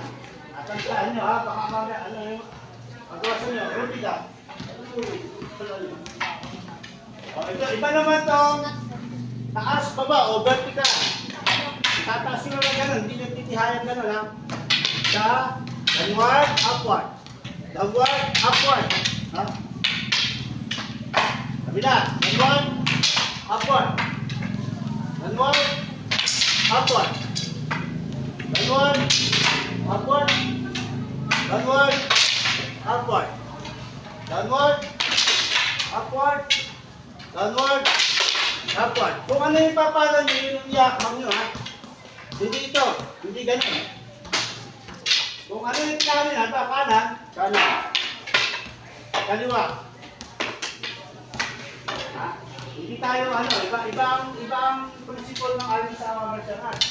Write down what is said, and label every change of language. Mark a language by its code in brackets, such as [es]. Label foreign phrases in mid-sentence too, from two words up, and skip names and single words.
[tl] At ang saan nyo ha, baka mamaya, ano yung pagkawasan nyo, rumpida. O ito, iba naman tong taas, baba, o vertical. Tataas nyo na gano'n, hindi nyo titihayan gano'n ha. [en] Sa downward, upward. Downward, upward. Ha? Kabila, downward, upward. Downward, upward. Downward, upward. Downward, upward. Downward, upward. Downward, upward. [tl] Kung ano yung papalo nyo, yun yung yakang nyo ha. Hindi ito, hindi ganun. Kung ano yung kanan, kanan, kanan. Kaliwa. Ha? Hindi tayo ano, ibang principle ng aling sa [en] martial arts.